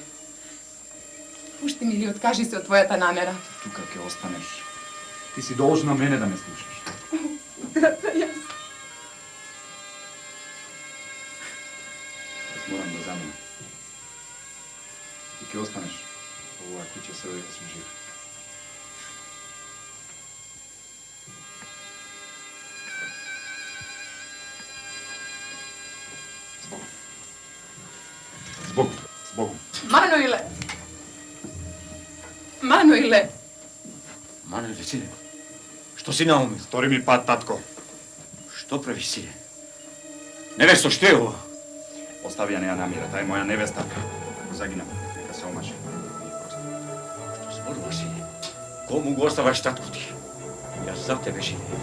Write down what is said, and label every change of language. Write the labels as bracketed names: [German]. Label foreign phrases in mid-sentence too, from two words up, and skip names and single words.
[Macedonian] Пушти ми или откажи се од твојата намера. Тука ќе останеш. Ти си должна мене да ме слушаш. Брата, јас. Јас морам да заминам. Ти ќе останеш во оваа куќа се додека сум жив. Збогом. Збогом. Маноиле! Маноиле! Маноиле, сине, што си наумил? Стори ми пат, татко. Што прави, сине? Невесто, што е ово? Остави ја неја намира, таа е моја невеста. Ако загинам, нека се омаши. Што зборуваш, сине? Кому го оставаш татко ти? Јас за тебе живеев.